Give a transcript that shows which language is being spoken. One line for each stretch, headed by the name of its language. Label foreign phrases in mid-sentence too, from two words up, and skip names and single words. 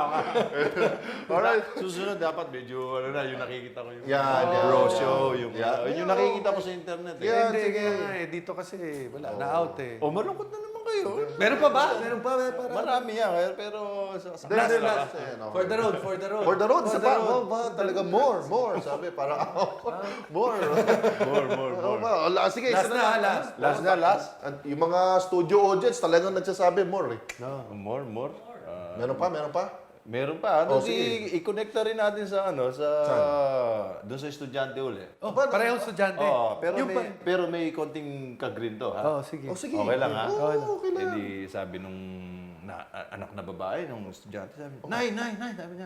Filipino: Alright. Susunod dapat medyo yung nakikita ko yung Yan. bro show, yung Yan. nakikita ko sa internet eh. Yan. Hindi, sige. kaya nga eh. Dito kasi, wala. Na-out eh. Malungkot na naman kayo. Meron pa ba? Meron pa? Marami yan, pero sa Last. Ayan, okay.
English: For the road. For the road,
Filipino: isa pa. Talaga more. Sabi, para more. More. Sige, Last isa na, lang. last. Last. Yung mga
English: studio audience
Filipino: talagang nagsasabi more eh. More. Meron pa? Meron pa. sige. I-connecta rin natin sa doon sa estudyante uli. Oh, parehong estudyante. Pero may konting ka-green to, ha? Sige. Sige. Okay lang, ha? Okay lang. Hindi sabi nung anak na babae, nung estudyante, sabi niya, Nay, sabi niya.